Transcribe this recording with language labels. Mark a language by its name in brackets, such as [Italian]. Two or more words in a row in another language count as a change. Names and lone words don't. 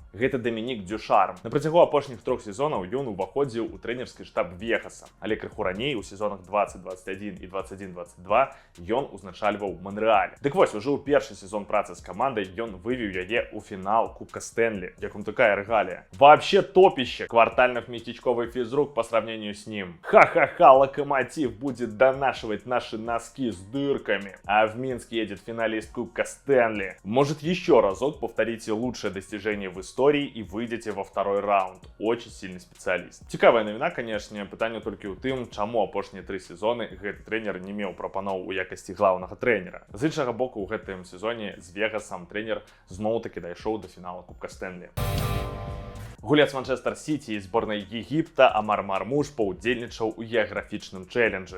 [Belarusian] Гэта Дамінік Дюшарм. На працягу апошніх 3 сезонаў ён уваходзіў у трэнерскі штаб Вегаса, але крыху раней у сезонах 20-21 і 21-22 ён узначальваў Монрэаль. Дык вось, ужо ў першы сезон працы з камандай ён вывеў яе ў фінал Кубка Стэнлі. Як вам такая рэгалія? [Russian] Вообще топище квартальных местечковый физрук по сравнению с ним. Ха-ха-ха, Локомотив будет донашивать наши носки с дырками. А в Минск едет финалист Кубка Стэнли. Может, еще разок повторите лучшее достижение в истории и выйдете во второй раунд. Очень сильный специалист. [Belarusian] Цікавая навіна, конечно, пытанне толькі ў тым, чаму апошнія 3 сезоны гэты трэнер не меў прапаноў у якасці главнага трэнера. З іншага боку, ў гэтым сезоне з Вегасам трэнер зноў-таки дайшоў до фінала Кубка Стэнли. Гулец Манчестер Сіті і зборнай Егіпта Амар Мармуш паўдзельнічаў у геаграфічным чэлленджы.